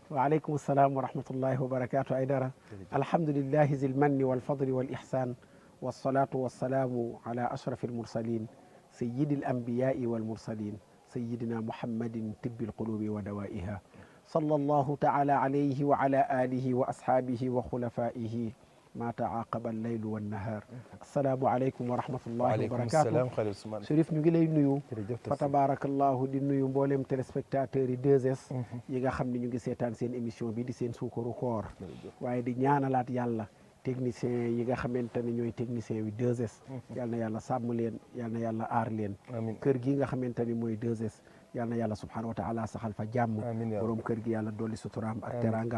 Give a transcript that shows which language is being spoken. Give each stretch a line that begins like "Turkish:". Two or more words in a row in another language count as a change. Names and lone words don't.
Arabic: وعليكم السلام ورحمة الله وبركاته. أيدرا الحمد لله ذي المن والفضل والإحسان والصلاة والسلام على أشرف المرسلين سيد الأنبياء والمرسلين سيدنا محمد طب القلوب ودوائها صلى الله تعالى عليه وعلى آله وأصحابه وخلفائه ما تعاقب الليل والنهار. السلام عليكم ورحمة الله وبركاته.
Wolof: Chérif ñu ngi lay nuyu fa tabarakallahu di nuyu mboolem téléspectateurs yi 2S yi nga xam ne ñu ngi seetaan seen émission bi di seen suukaru koor waaye di ñaanalaat yàlla technicien yi nga xamante ne ñooy technicien wi 2S yal na yàlla sàmm leen yal na yàlla aar leen kër gi nga xamante ni mooy 2S yal na yàlla
Arabic: سبحانه وتعالى
Wolof: saxal fa jàmm borom kër gi yàlla dolli suturaam ak teraangaam.